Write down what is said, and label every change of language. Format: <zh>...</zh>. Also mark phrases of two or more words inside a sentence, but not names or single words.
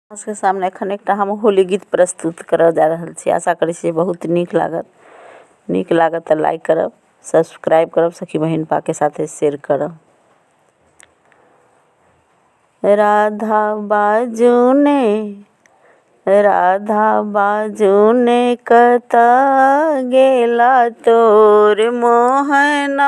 <mai>के सामने एखन एकटा हम होली गीत प्रस्तुत करऽ जा रहल छी। आशा करै छी बहुत नीक लागत तऽ लाइक करब, सब्सक्राइब करब, सखी बहिन पाके साथे शेयर करब। राधा बाजूने कतऽ गेला तोर मोहना।</mai>